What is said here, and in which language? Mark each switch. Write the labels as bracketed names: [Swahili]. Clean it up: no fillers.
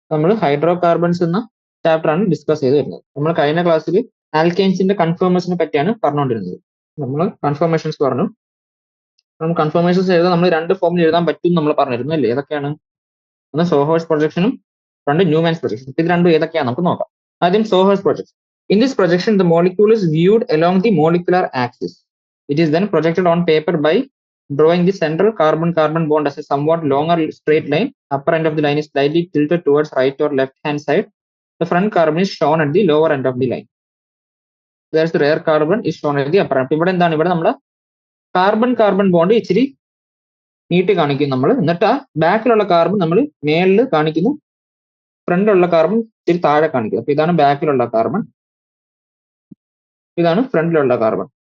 [Malayalam] നമ്മൾ hydro carbons എന്ന chapter ആണ് ഡിസ്കസ് ചെയ്ത് വരുന്നത്. നമ്മൾ കഴിഞ്ഞ ക്ലാസ്സിൽ ആൽക്കെയിൻസിന്റെ കൺഫർമേഷനെ പറ്റിയാണ് പറഞ്ഞുകൊണ്ടിരുന്നത്. നമ്മൾ കൺഫർമേഷൻസ് പറഞ്ഞു. നമ്മൾ കൺഫർമേഷൻസ് എഴുതാൻ നമ്മൾ രണ്ട് ഫോമിൽ എഴുതാൻ പറ്റും നമ്മൾ പറഞ്ഞിരുന്നു അല്ലേ? ഏതൊക്കെയാണ്? ഒന്ന് സോഹേഴ്സ് പ്രൊജക്ഷനും രണ്ട് ന്യൂമാൻസ് പ്രൊജക്ഷൻ. ഇത് രണ്ടും ഏതൊക്കെയാണ് നമുക്ക് നോക്കാം. ആദ്യം സോഹേഴ്സ് projection. [English] In this projection, the molecule is viewed along the molecular axis. It is then projected on paper by drawing the central carbon-carbon bond as a somewhat longer straight line. Upper end of the line is slightly tilted towards right or left-hand side. The front carbon is shown at the lower end of the line. Whereas the rear carbon is shown at the upper end. [Malayalam] ഇവിടെ എന്താണ്? ഇവിടെ നമ്മൾ carbon bond ഇച്ചിരി നീട്ടി കാണിക്കും നമ്മൾ. എന്നിട്ട് ബാക്കിലുള്ള കാർബൺ നമ്മൾ മേളിൽ കാണിക്കുന്നു, ഫ്രണ്ടിലുള്ള കാർബൺ ഇച്ചിരി താഴെ കാണിക്കും. അപ്പൊ ഇതാണ് ബാക്കിലുള്ള കാർബൺ, ഇതാണ് ഫ്രണ്ടിലുള്ള കാർബൺ.